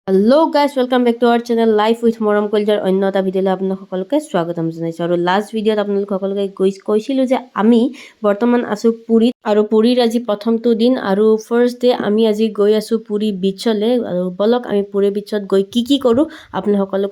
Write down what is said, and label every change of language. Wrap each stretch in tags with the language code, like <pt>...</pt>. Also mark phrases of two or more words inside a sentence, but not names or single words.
<en>hello guys welcome back to our channel</en> <as>लाइफ उइथ मरम कलजार अन्य এটা ভিডিঅ'লৈ আপোনাক সকলোকে স্বাগতম জনাইছো আৰু</as> <en>last video'ত</en> <as>আপোনাক সকলোকে কৈছিলো যে আমি বৰ্তমান আছো পুৰীত আৰু পুৰীৰ আজি প্ৰথমটো দিন আৰু</as> <en>first day</en> <as>আমি আজি গৈ আছো পুৰী বিচলৈ আৰু বলক আমি পুৰী বিচত গৈ কি কৰো আপোনাক সকলোকে</as>